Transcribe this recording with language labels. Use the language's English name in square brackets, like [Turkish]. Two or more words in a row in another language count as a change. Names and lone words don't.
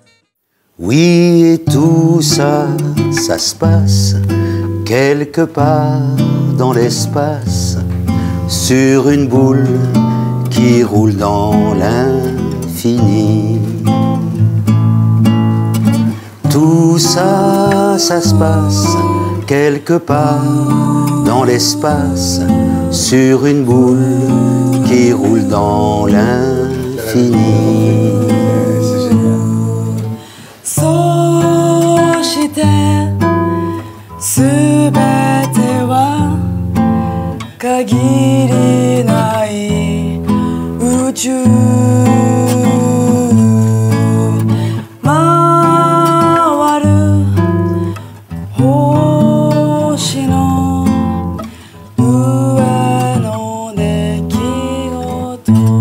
[French] Oui, et tout ça, ça se passe quelque part dans l'espace, sur une boule qui roule dans l'infini. Tout ça, ça se passe quelque part dans l'espace, sur une boule qui roule dans l'infini. [Japanese] そしてすべては限りない宇宙回る星の上の出来事